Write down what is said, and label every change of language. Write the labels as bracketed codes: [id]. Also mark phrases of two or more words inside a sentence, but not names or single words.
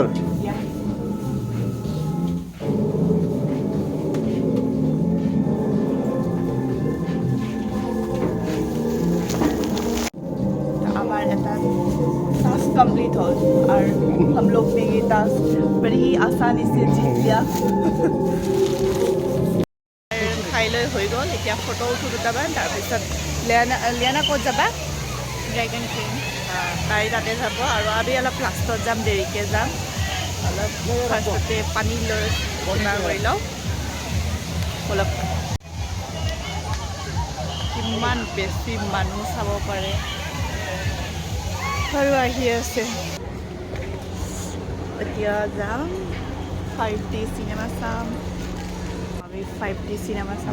[hi] या हमारा [en] task complete [hi] हो और हम लोग ने ये टास्क बड़ी ही आसानी से जीत लिया [as] খাই লৈ হৈ গ'ল এতিয়া ফটো উঠো দুটামান তাৰপিছত লিয়ানা ক'ত যাবা Dragon King. তাই তাতে যাব আৰু আমি অলপ লাষ্টত যাম দেৰিকৈ যাম অলপ ফাৰ্ষ্টতে পানী লৈ বনাৰ কৰি লওঁ অলপ কিমান বেছি মানুহ চাব পাৰে আৰু আহি আছে এতিয়া যাম 5D চিনেমা চাম আমি 5D চিনেমা চাম